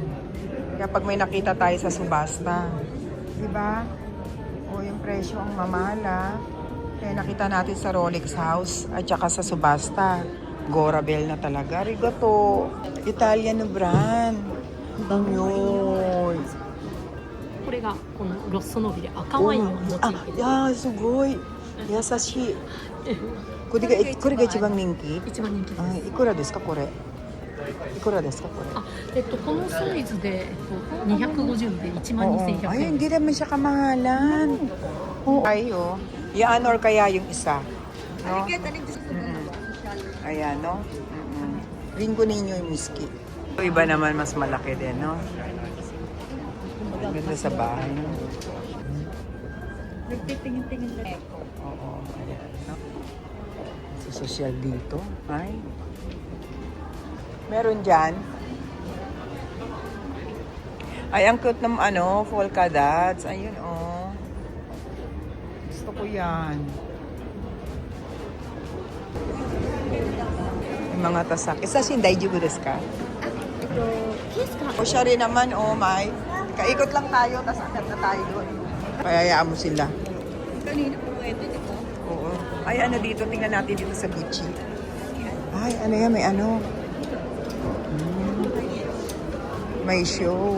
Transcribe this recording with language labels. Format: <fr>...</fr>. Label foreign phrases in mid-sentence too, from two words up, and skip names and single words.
<tl>Kaya pag may nakita tayo sa subasta, di ba? O yung presyo ang mamahal, Kaya nakita natin sa Rolex House at saka sa subasta. Gorabel na talaga. Arigato. Italian na brand. Yun.</tl> <ja>これがこのロッソノビで赤ワインをモチーフであ、すごい。優しい。これが一番人気一番人気です。いくらですかこれいくらですかこれあ、このサイズで250で12,100</ja> <tl>Ay,</tl> <ja>円。</ja> <tl>hindi naman siya kamahalan. Oo. Ay, oh. Yan or kaya yung isa. No? Kaya tanig gusto ko na Ayan, no? Ringo ninyo yung miski. Ito iba naman mas malaki din, no? Ang ganda sa bahay, no? nagtitingin-tingin na ako. Oo, ayan, no? Sa social dito. Ay. Meron dyan. Ay, ang cute ng polka dots. Ayun, oh. Gusto ko yan. Yung mga tasak. Isa</tl> <ja>大事ですか?</ja> <tl>O siya rin naman,</tl> <en>oh my.</en> <tl>Kaikot lang tayo, tas agad na tayo doon. Payayaan mo sila. Kanina po pwede, di ba? Oo. Ay, ano dito? Tingnan natin dito sa Gucci. Ay, ano yan? May ano? May show.</tl>